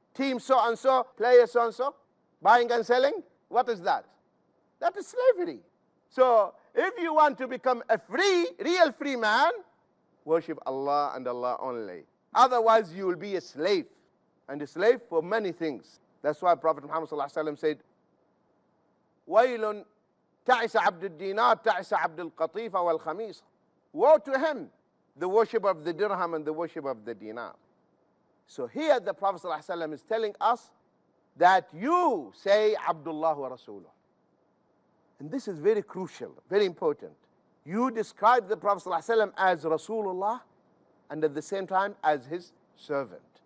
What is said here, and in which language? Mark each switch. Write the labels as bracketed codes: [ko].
[en] Team so-and-so, player so-and-so, buying and selling? What is that? That is slavery. So if you want to become a free, real free man, worship Allah and Allah only. Otherwise you will be a slave. And a slave for many things. That's why Prophet Muhammad ﷺ said, [ar] وَيْلٌ تَعِسَ عَبْدُ الدِّينَارِ تَعِسَ عَبْدُ الْقَطِيفَ وَالْخَمِيصَ. [en] Woe to him, the worship of the dirham and the worship of the dinar. So here the Prophet ﷺ is telling us that you say Abdullah wa Rasuluh. And this is very crucial, very important. You describe the Prophet ﷺ as Rasulullah and at the same time as his servant.